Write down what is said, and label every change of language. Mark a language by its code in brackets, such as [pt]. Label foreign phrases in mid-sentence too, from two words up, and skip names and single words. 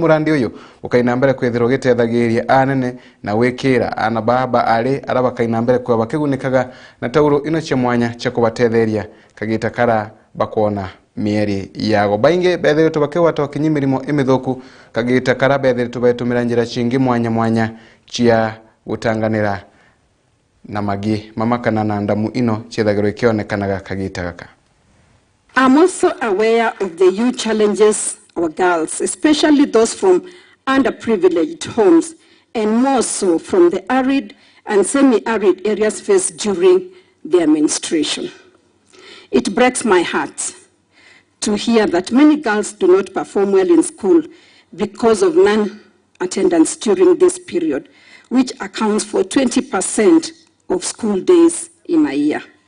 [mer] murandi uyu ukaina mbere kwithirwo gitethagiria anene na wikira ana baba ari araba kaina mbere kwa bakigunikaga na tauro ino cha mwanya cha kubatetheria kagita kara bakona mieri yago bainge bethiritwe bakiwata kinyimirimo imithuku kagita kara bethiritwe betumira njira cingi mwanya cia gutanganira na magi mamakana na ndamu ino chethagirwo kionekanaga kagita gaka. [en] I'm also aware of the huge challenges our girls, especially those from underprivileged homes and more so from the arid and semi-arid areas face during their menstruation. It breaks my heart to hear that many girls do not perform well in school because of non-attendance during this period, which accounts for 20% of school days in a year.